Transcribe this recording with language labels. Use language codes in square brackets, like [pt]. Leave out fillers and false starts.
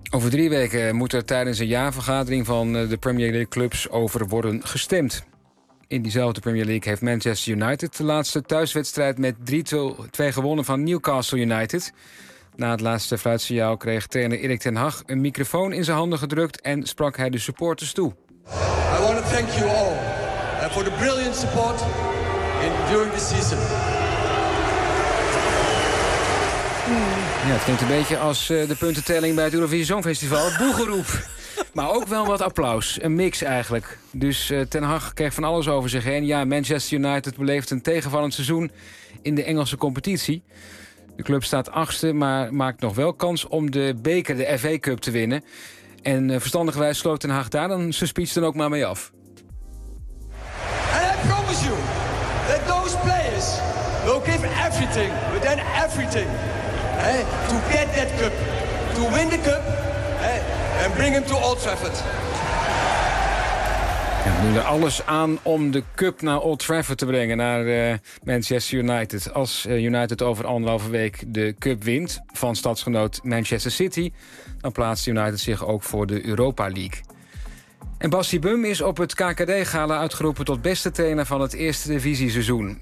[nl] Over 3 weken moet er tijdens een jaarvergadering van de Premier League clubs over worden gestemd. In diezelfde Premier League heeft Manchester United de laatste thuiswedstrijd met 3-2 gewonnen van Newcastle United. Na het laatste fluitsignaal kreeg trainer Erik ten Hag een microfoon in zijn handen gedrukt en sprak hij de supporters toe. [en] I want to thank you all for the brilliant support during this season. [nl] Ja, het klinkt een beetje als de puntentelling bij het Eurovisie Songfestival. Boegeroep. Maar ook wel wat applaus. Een mix eigenlijk. Dus Ten Hag kreeg van alles over zich heen. Ja, Manchester United beleeft een tegenvallend seizoen in de Engelse competitie. De club staat 8e, maar maakt nog wel kans om de beker, de FA Cup, te winnen. En verstandigerwijs sloot Ten Hag daar dan zijn speech dan ook maar mee af. [en] And I promise you that those players will give everything, but then everything, to get that cup, to win the cup. En and bring him to Old Trafford. [nl] Ja, we doen er alles aan om de cup naar Old Trafford te brengen, naar Manchester United. Als United over anderhalve week de cup wint van stadsgenoot Manchester City, dan plaatst United zich ook voor de Europa League. En Bassie Bum is op het KKD-gala uitgeroepen tot beste trainer van het eerste divisieseizoen.